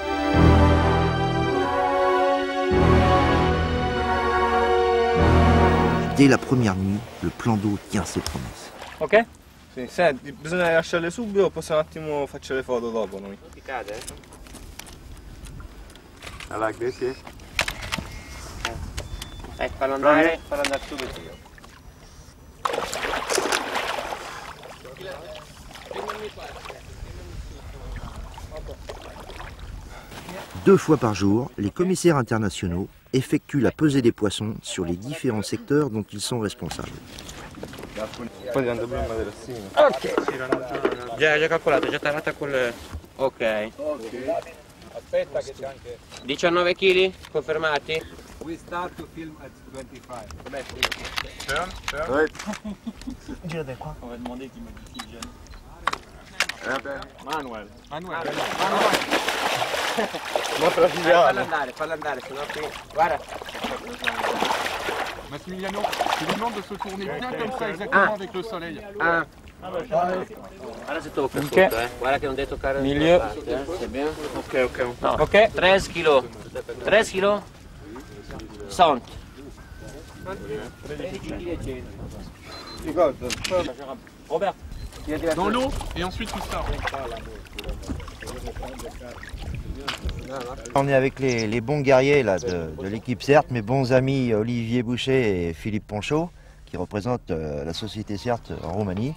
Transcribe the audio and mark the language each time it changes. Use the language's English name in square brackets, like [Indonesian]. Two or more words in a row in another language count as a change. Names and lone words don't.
[French] Dès la première nuit, le plan d'eau tient ses promesses. Ok? [Italian] Sì, senti, bisogna lasciarle subito o possiamo un attimo farci le foto dopo noi? Ti cade? [English] I like this, yeah? [Italian] Fallo andare subito. [French] Deux fois par jour, les commissaires internationaux effectuent la pesée des poissons sur les différents secteurs dont ils sont responsables. Ok. [Italian] Già calcolato, già tarata col... Ok. Aspetta che c'è anche... 19 kg, confermati? [English] We start to film at 25. Turn. [Italian] Gira da qua. [French] On va demander qui modifie le jeune. Manuel. [Italian] Fallo andare, sennò qui... Guarda. Massimiliano, [French] tu lui demandes de se tourner bien comme ça, exactement avec le soleil. [Italian] Guarda se tocca sotto, Guarda che non devi toccare [French] milieu. C'est bien. Ok. No. Ok. 13 kg. 13 kg? 100. 13 Robert. Dans l'eau et ensuite tu sors. On est avec les bons guerriers là, de l'équipe CERT, mes bons amis Olivier Boucher et Philippe Ponchot, qui représentent la société CERT en Roumanie.